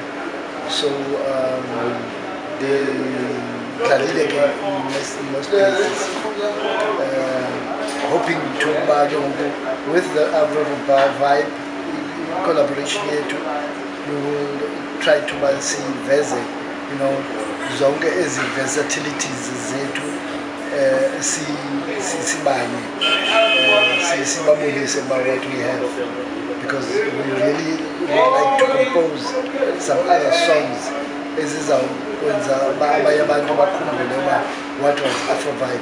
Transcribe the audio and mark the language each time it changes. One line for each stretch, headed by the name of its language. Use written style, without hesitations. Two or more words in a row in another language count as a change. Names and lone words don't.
English: So
Xhosa: ndidlalile ke
English: in most places, hoping to with the Afro-Vibe collaboration yethu, we will try to
Xhosa: siveze, zonke ezi
English: versatilities zethu,
Xhosa: sibanye, sibabonise
English: about what we have, because we really would like to compose some other songs
Xhosa: ezizakwenza abanye abantu bakhumbule
English: what was Afro-Vibe.